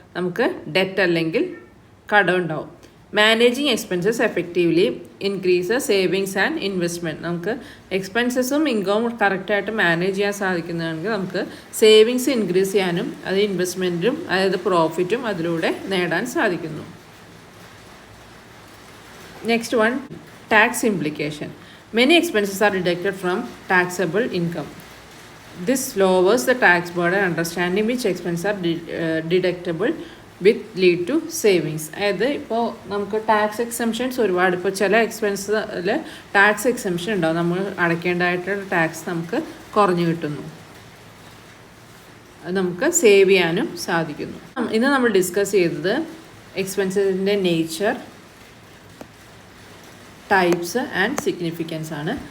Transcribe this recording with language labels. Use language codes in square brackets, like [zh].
[ml] നമുക്ക് ഡെറ്റ് അല്ലെങ്കിൽ കടമുണ്ടാവും. [en] Managing expenses effectively increase savings and investment. [ml] നമുക്ക് എക്സ്പെൻസസും ഇൻകവും കറക്റ്റായിട്ട് മാനേജ് ചെയ്യാൻ സാധിക്കുന്നതാണെങ്കിൽ നമുക്ക് സേവിങ്സ് ഇൻക്രീസ് ചെയ്യാനും അത് ഇൻവെസ്റ്റ്മെൻറ്റും അതായത് പ്രോഫിറ്റും അതിലൂടെ നേടാൻ സാധിക്കുന്നു. [en] Next one, tax implication. Many expenses are deducted from taxable income. This lowers the tax burden. Understanding which expenses are deductible with lead to savings. [ml] അതായത് ഇപ്പോൾ നമുക്ക് ടാക്സ് എക്സംഷൻസ് ഒരുപാട്, ഇപ്പോൾ ചില എക്സ്പെൻസിൽ ടാക്സ് എക്സംഷൻ ഉണ്ടാവും, നമ്മൾ അടയ്ക്കേണ്ടതായിട്ടുള്ള ടാക്സ് നമുക്ക് കുറഞ്ഞു കിട്ടുന്നു, അത് നമുക്ക് സേവ് ചെയ്യാനും സാധിക്കുന്നു. ഇന്ന് നമ്മൾ ഡിസ്കസ് ചെയ്തത് എക്സ്പെൻസിൻ്റെ നേച്ചർ, ടൈപ്സ് ആൻഡ് സിഗ്നിഫിക്കൻസ് ആണ്.